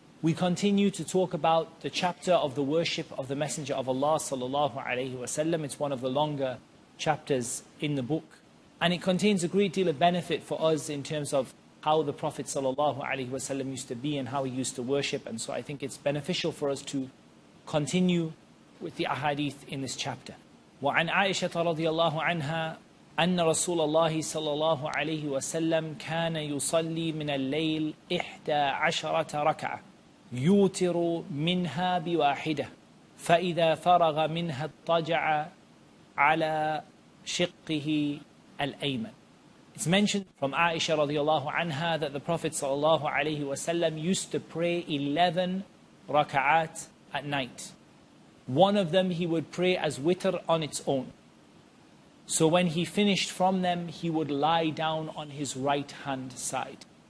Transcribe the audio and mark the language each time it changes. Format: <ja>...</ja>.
<en>We continue to talk about the chapter of the worship of the Messenger of Allah sallallahu alaihi wasallam. It's one of the longer chapters in the book, and it contains a great deal of benefit for us in terms of how the Prophet sallallahu alaihi wasallam used to be and how he used to worship. And so I think it's beneficial for us to continue with the ahadith in this chapter.</en> <ar>وعن عائشة رضي الله عنها أن رسول الله صلى الله عليه وسلم كان يصلي من الليل 11 ركعة يوتر منها بواحدة فإذا فرغ منها اضطجع على شقه الأيمن.</ar> <en>It's mentioned from Aisha radiallahu anha that the Prophet sallallahu alaihi wasallam used to pray 11 raka'at at night. One of them he would pray as witr on its own. So when he finished from them, he would lie down on his right hand side.</en>